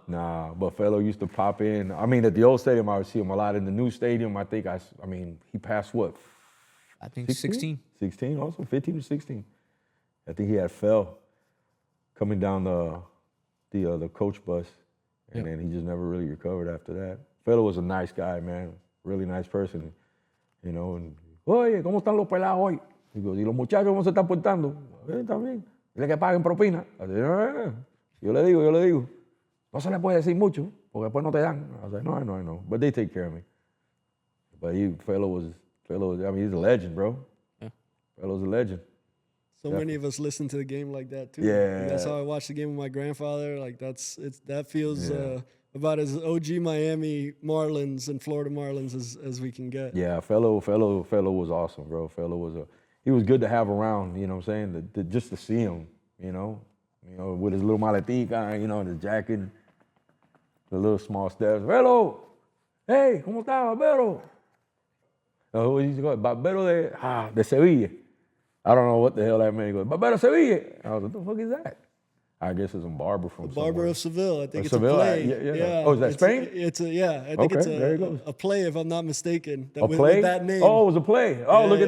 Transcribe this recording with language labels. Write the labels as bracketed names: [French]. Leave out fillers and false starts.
[English] Nah, but Felo used to pop in. I mean, at the old stadium, I would see him a lot. In the new stadium, I think I mean, he passed what? I think 16. 16 also, 15 to 16. I think he had fell coming down the coach bus, and then he just never really recovered after that. Felo was a nice guy, man. Really nice person, you know. [Spanish] And, oye, ¿cómo están los pelados hoy? Digo, ¿y los muchachos cómo se están portando? Está bien. Dile que paguen propina. Así, yo le digo. No se le puede decir mucho, porque después no te dan. [English] I was like, no, I know. But they take care of me. But Felo was, I mean, he's a legend, bro. Yeah. Felo's a legend. So many of us listen to the game like that too. Yeah. That's how I watched the game with my grandfather. Like that feels about as OG Miami Marlins and Florida Marlins as we can get. Yeah, Felo was awesome, bro. He was good to have around, you know what I'm saying? Just to see him, you know, with his little maletica, you know, and his jacket, the little small steps. [Spanish] Felo, hey, ¿cómo está, Barbero? [English] Who he's called? Barbero de Sevilla. I don't know what the hell that meant. He goes, Barbero Sevilla. I was like, what the fuck is that? I guess it's a barber from The Barber of Seville. I think it's Seville? a play. Yeah. Oh, is that Spain? I think it's there he goes. a play, if I'm not mistaken. A play? With that name. Oh, it was a play. Oh, look at